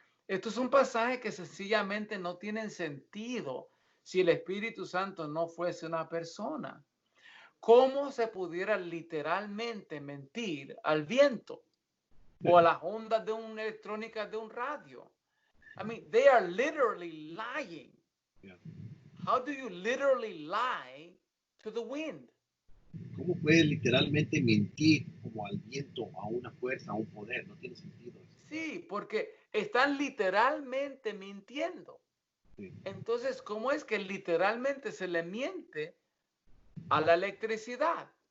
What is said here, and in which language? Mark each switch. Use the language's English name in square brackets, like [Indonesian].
[Spanish] Estos son pasajes que sencillamente no tienen sentido si el Espíritu Santo no fuese una persona. ¿Cómo se pudiera literalmente mentir al viento o a las ondas de una electrónica de un radio? [English] I mean, they are literally lying. Yeah. How do you literally lie to the wind? [Spanish] ¿Cómo puedes literalmente mentir como al viento, a una fuerza, a un poder? No tiene sentido eso. Sí, porque están literalmente mintiendo. Sí. Entonces, ¿cómo es que literalmente se le miente a la electricidad?